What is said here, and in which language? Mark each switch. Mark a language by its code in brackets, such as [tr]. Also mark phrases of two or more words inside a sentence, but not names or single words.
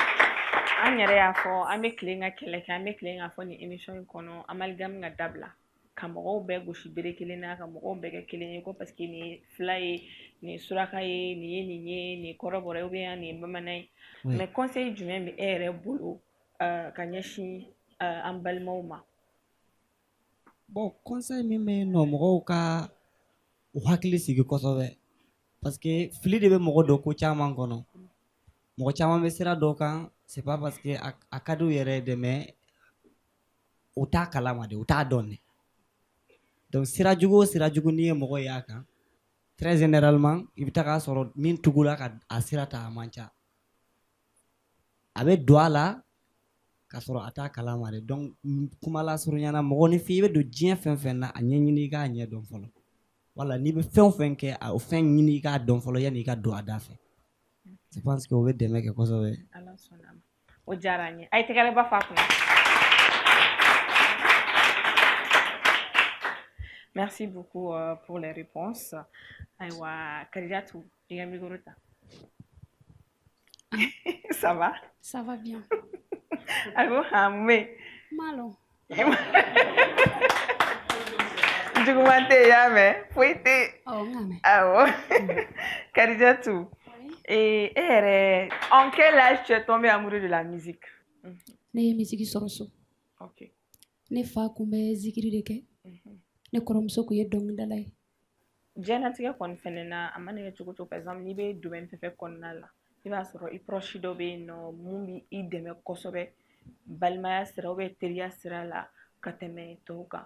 [bm] An yɛrɛ y'a fɔ an bɛ tilen ka kɛlɛ kɛ an bɛ tilen k'a fɔ nin émission in kɔnɔ amalgame ka dabila ka mɔgɔw bɛɛ gosi bere kelen na ka mɔgɔw bɛɛ kɛ kelen ye ko [fr] parce que [bm] nin ye fila ye nin ye suraka ye nin ye nin ye nin ye kɔrɔbɔrɔ ye [fr] ou bien [bm] nin ye bamanan ye [fr] mais conseil [bm] jumɛn bɛ e yɛrɛ bolo ka ɲɛsin an balimaw ma bon conseil min bɛ yen nɔ mɔgɔw ka u hakili sigi kosɛbɛ parce que fili de bɛ mɔgɔ dɔn ko caman kɔnɔ mɔgɔ caman bɛ sira dɔ kan [fr] c'est pas parce que [bm] a ka d'u yɛrɛ ye dɛ mais u t'a kalama de u t'a dɔn de donc sira jugu o sira jugu n'i ye mɔgɔ y'a kan [fr] très généralement [bm] i bɛ taga sɔrɔ min tugula ka a sira ta a man ca a bɛ don a la ka sɔrɔ a t'a kalama de donc kuma lasurunya na mɔgɔ ni f'i i bɛ don diɲɛ fɛn fɛn na a ɲɛɲini i k'a ɲɛ dɔn fɔlɔ wala n'i bɛ fɛn o fɛn kɛ a o fɛn ɲini i k'a dɔn fɔlɔ yanni i ka don a da fɛ [fr] je pense que [bm] o bɛ dɛmɛ kɛ kosɛbɛ ala sɔnna ma o diyara an ye a ye tɛgɛrɛ fa kunna [fr] merci beaucoup pour les réponses [bm] ayiwa Kadijatou i ka micro ta [fr] ça va Ça va bien. [bm] Allo Hamé. Malo. Juguman tɛ y'a mɛn foyi tɛ. Awɔ n k'a mɛn. Awɔ. Kadijatou. [fr] Et en quel âge tu es tombé amoureux de la musique? [bm] Ne ye misiki sɔrɔ so. Ok. Ne fa kun bɛ zikiri de kɛ. Ne kɔrɔmuso kun ye dɔnkilidala ye. Diɲɛnatigɛ kɔni fɛnɛ na a mana kɛ cogo o cogo [fr] par exemple [bm] n'i bɛ domaine fɛn fɛn kɔnɔna la i b'a sɔrɔ i proche dɔ bɛ yen nɔ mun bɛ i dɛmɛ kosɛbɛ balimaya sira ou bien teriya sira la ka tɛmɛ tɔw kan.